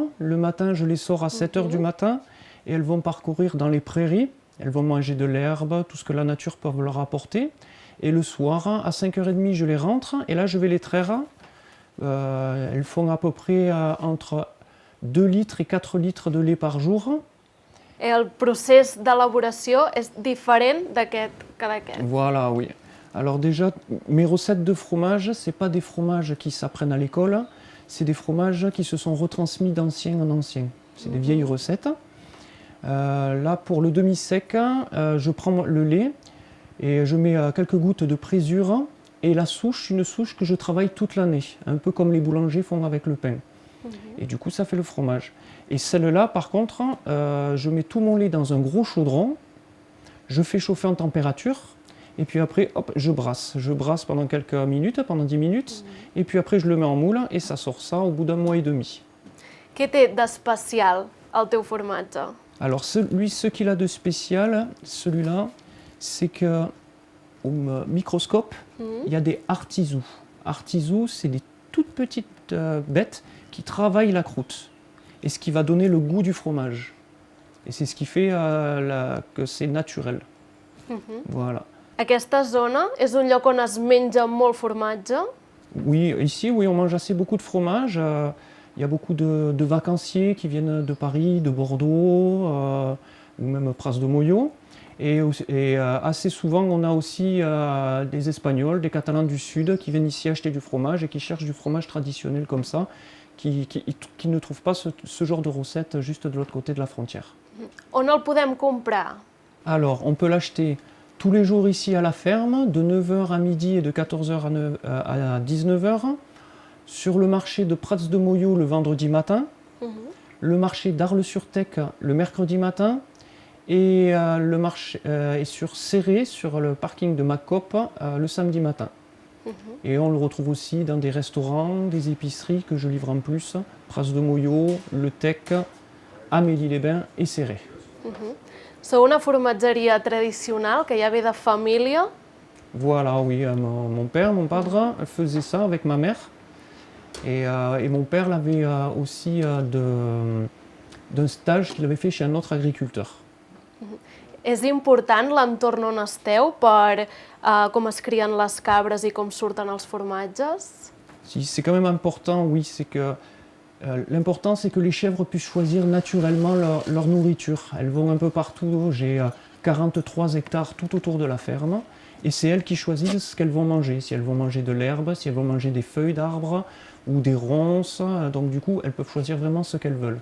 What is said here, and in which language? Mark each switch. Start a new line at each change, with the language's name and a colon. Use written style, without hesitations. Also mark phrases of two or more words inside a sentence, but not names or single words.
French: Le matin, je les sors à 7 h du matin et elles vont parcourir dans les prairies. Elles vont manger de l'herbe, tout ce que la nature peut leur apporter. Et le soir, à 5 h 30, je les rentre et là, je vais les traire. Elles font à peu près entre 2 litres et 4 litres de lait par jour.
Catalan: Et el procés d'elaboració és diferent d'aquest que d'aquest.
French: Voilà, oui. Alors déjà, mes recettes de fromage, ce n'est pas des fromages qui s'apprennent à l'école, c'est des fromages qui se sont retransmis d'ancien en ancien. C'est des vieilles recettes. Là, pour le demi-sec, je prends le lait et je mets quelques gouttes de présure. Et la souche, une souche que je travaille toute l'année, un peu comme les boulangers font avec le pain. Et du coup, ça fait le fromage. Et celle-là, par contre, je mets tout mon lait dans un gros chaudron, je fais chauffer en température, et puis après, hop, je brasse. Je brasse pendant quelques minutes, pendant 10 minutes, et puis après, je le mets en moule, et ça sort ça au bout d'un mois et demi.
Catalan: Què té d'especial el teu formatge?
French: Alors, ce qu'il a de spécial, celui-là, c'est que au microscope, il y a des artisous. Artisous, c'est des toutes petites bêtes qui travaillent la croûte. Et ce qui va donner le goût du fromage. Et c'est ce qui fait que c'est naturel. Voilà.
Catalan: Aquesta zona és un lloc on es menja molt formatge?
French: Oui, ici, oui, on mange assez beaucoup de fromage. Il y a beaucoup de vacanciers qui viennent de Paris, de Bordeaux, ou même Pras de Moyo. Et assez souvent, on a aussi des Espagnols, des Catalans du Sud qui viennent ici acheter du fromage et qui cherchent du fromage traditionnel comme ça, qui ne trouvent pas ce genre de recette juste de l'autre côté de la frontière.
Catalan: On el podem comprar?
French: Alors, on peut l'acheter tous les jours ici à la ferme, de 9 h à midi et de 14 h à 19 h, sur le marché de Prats de Moyo le vendredi matin, le marché d'Arles-sur-Tec le mercredi matin, et le marché est sur Serré, sur le parking de Macop, le samedi matin. Et on le retrouve aussi dans des restaurants, des épiceries que je livre en plus, Pras de Moyo, Le Tec, Amélie-les-Bains et Serré.
Catalan: Sou una formatgeria tradicional que ja ve de família?
French: Voilà, oui, mon père, mon padre, faisait ça avec ma mère. Et mon père l'avait aussi d'un stage qu'il avait fait chez un autre agriculteur.
Catalan: És important l'entorn on esteu per com es crien les cabres i com surten els formatges?
French: Si, c'est quand même important, oui, c'est que l'important c'est que les chèvres puissent choisir naturellement leur nourriture. Elles vont un peu partout, j'ai 43 hectares tout autour de la ferme, et c'est elles qui choisissent ce qu'elles vont manger, si elles vont manger de l'herbe, si elles vont manger des feuilles d'arbres ou des ronces, donc du coup elles peuvent choisir vraiment ce qu'elles veulent.